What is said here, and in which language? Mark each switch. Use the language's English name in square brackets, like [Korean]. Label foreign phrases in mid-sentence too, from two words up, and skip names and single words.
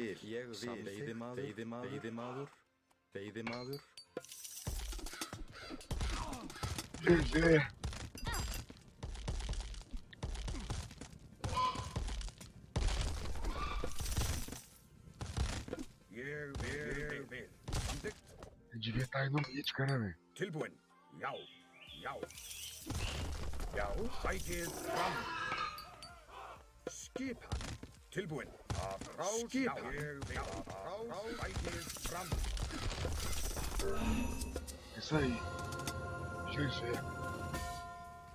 [Icelandic] Ég vil. Veiðimaður. Lille. Ég vil. Samþykkt. [Portuguese] Eu devia estar indo mítica, né, velho? [Icelandic] Tilbúin. Já. Já. Já. Sætið fram. Skipan. Tilbúin. Atrás. Skipan. Ég vil. Atrás. Sætið fram. [Portuguese] Isso aí. GG.